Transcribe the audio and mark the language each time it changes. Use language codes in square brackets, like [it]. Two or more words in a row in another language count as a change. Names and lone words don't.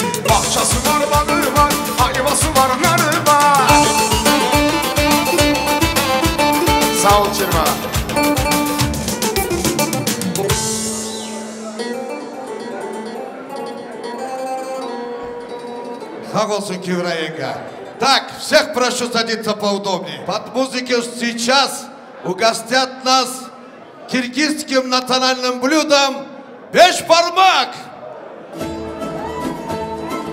[tr] Bahçesi var, bağı var, ayvası var, narı var. Sağ ol Çirma. Sağ olsun Kivra Yenga. [ru] Так, всех прошу садиться поудобнее. Под музыку сейчас угостят нас киргизским национальным блюдом бешбармак.